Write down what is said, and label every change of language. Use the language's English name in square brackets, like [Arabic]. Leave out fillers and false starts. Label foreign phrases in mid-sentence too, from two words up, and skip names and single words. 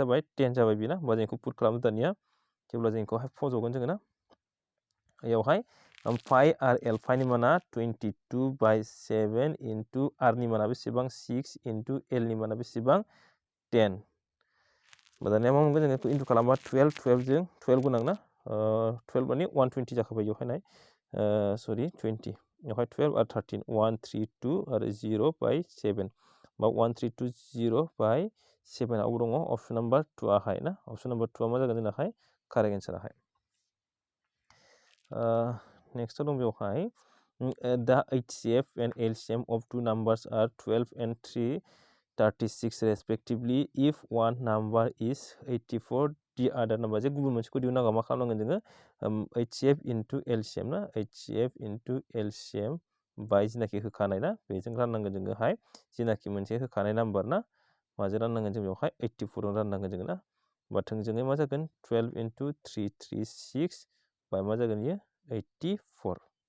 [Bodo] जाबाय 10 जाबाय बेना होमबा जों बेखौ पुट खालामो दानिया जेब्ला जों बेखौहाय फज'गोन जोङो ना बेयावहाय फाइ आर एल फाइनि माना 22/7 इन्टु आर नि माना बेसेबां 6 इन्टु एल नि माना बेसेबां 10 होमबा दानिया मा मोनगोन जों बेखौ इन्टु खालामबा 12 जों 12 गोनां ना 12 माने 120 जाखाबाय बेवहाय नाय सरि 20 बेवहाय 12 आरो 13 132 आरो 0/7 बा 1320/7 आव दङ [English] option number [Bodo] 2 आहाय ना [English] option number [Bodo] 2 आ मा जागोन जोंनाहाय [English] correct answerहाय [Bodo] नेक्स्टआव दं बेवहाय दा [English] HCF and LCM of two numbers are 12 and 336 respectively if one number is 84 the other number [Bodo] जे गुबुन मोनसेखौ दिहुननांगौ मा खालामनांगोन जोङो [English] HCF into LCM [Bodo] ना [English] HCF into LCM [Bodo] बाय जिनाखि होखानाय ना बेजों राननांगोन जोङोहाय जिनाखि मोनसे होखानाय नाम्बार ना माजों राननांगोन जों बेवहाय 84 आव राननांगोन जोङो ना होमबा थोंजोङै मा जागोन 12 into 336 बाय मा जागोन बियो 84